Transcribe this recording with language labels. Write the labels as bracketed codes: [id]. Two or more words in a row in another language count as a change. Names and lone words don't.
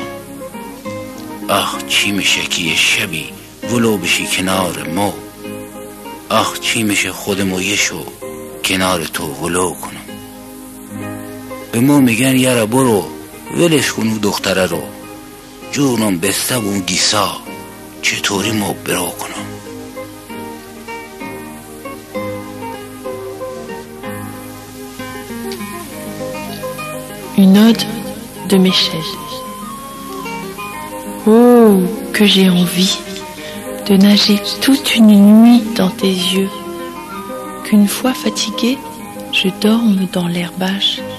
[fa] آخ چی میشه که یه شبی ولو بشی کنار مو. آخ چی میشه خودمو یه شو کنار تو ولو کنم. به مو میگن یاره برو ولش کنو دختره رو. جونم بسته اون گیسا چطوری مو برو کنم. [fr] Une ode de Michel. Oh, que j'ai envie de nager toute une nuit dans tes yeux, qu'une fois fatiguée, je dorme dans l'herbage de